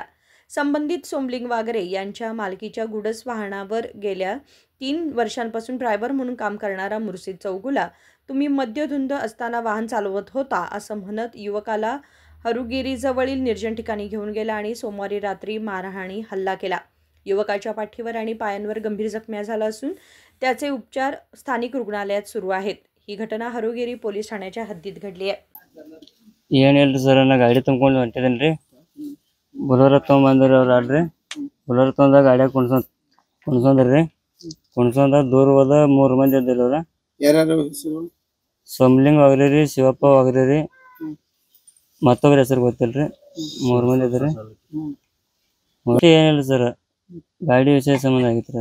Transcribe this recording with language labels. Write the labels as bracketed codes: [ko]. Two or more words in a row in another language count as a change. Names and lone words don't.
[mr] संबंधित सोमलिंग वाघरे यांच्या मालकीच्या गुडस वाहनावर गेल्या 3 वर्षांपासून ड्रायव्हर म्हणून काम करणारा मुरसिद चौगुला तुम्ही मद्यधुंद असताना वाहन चालवत होता असं म्हणत युवकाला हरुगिरीजवळील निर्जन ठिकाणी घेऊन गेला आणि सोमवारी रात्री मारहाणी हल्ला केला। युवकाच्या पाठीवर आणि पायांवर गंभीर जखमी झाला असून त्याचे उपचार स्थानिक रुग्णालयात सुरू आहेत। ही घटना हरुगिरी पोलीस ठाण्याच्या हद्दीत घडली आहे। [kn] ಏನಿಲ್ಲ ಸರ್ ನಾ ಗಾಡಿ ತುಂಬಿಕೊಂಡು ಹೊಂಟಿದ್ದೇನೆ ರೀ ಬೊಲೊರೋ ತೊಗೊಂಬಂದ್ರಿ ಅವ್ರು ಆಡ್ರಿ ಬೊಲೊರೋ ತೊಗೊಂಡ ಗಾಡಿಯಾಗ ಕುಣ್ಸೊಂದ್ರಿ ಕುಣ್ಸೊಂದ ದೂರ ಹೋದ 3 ಮಂದಿ ಇದ್ದಿಲ್ಲ ಅವ್ರ ಯಾರ್ಯಾರು ಹೆಸರು ಸೋಮಲಿಂಗ್ ವಾಗ್ರೆ ರೀ ಶಿವಪ್ಪ ವಾಗ್ರೆ ರೀ ಮತ್ತೊಬ್ಬರ ಹೆಸರು ಗೊತ್ತಿಲ್ರಿ 3 ಮಂದಿ ಇದ್ರಿ ಮತ್ತೆ ಏನಿಲ್ಲ ಸರ್ ಗಾಡಿ ವಿಷಯ ಸಂಬಂಧ ಆಗಿತ್ತು